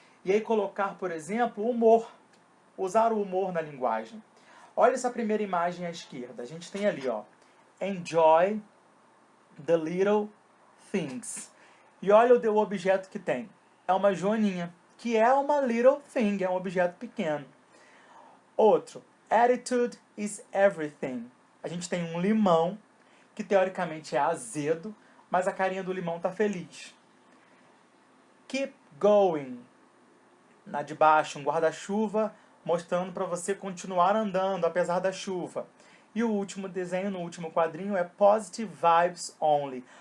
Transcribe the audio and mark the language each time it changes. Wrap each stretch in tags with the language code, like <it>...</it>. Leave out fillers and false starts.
<pt>E aí colocar, por exemplo, humor. Usar o humor na linguagem. Olha essa primeira imagem à esquerda. A gente tem ali, ó,</pt> <en>enjoy the little things.</en> <pt>E olha o objeto que tem. É uma joaninha, que é uma</pt> <en>little thing,</en> <pt>é um objeto pequeno. Outro,</pt> <en>attitude is everything.</en> <pt>A gente tem um limão, que teoricamente é azedo, mas a carinha do limão tá feliz.</pt> <en>Keep going.</en> <pt>Na de baixo, um guarda-chuva, mostrando para você continuar andando apesar da chuva. E o último desenho, no último quadrinho, é</pt> <en>Positive Vibes Only.</en>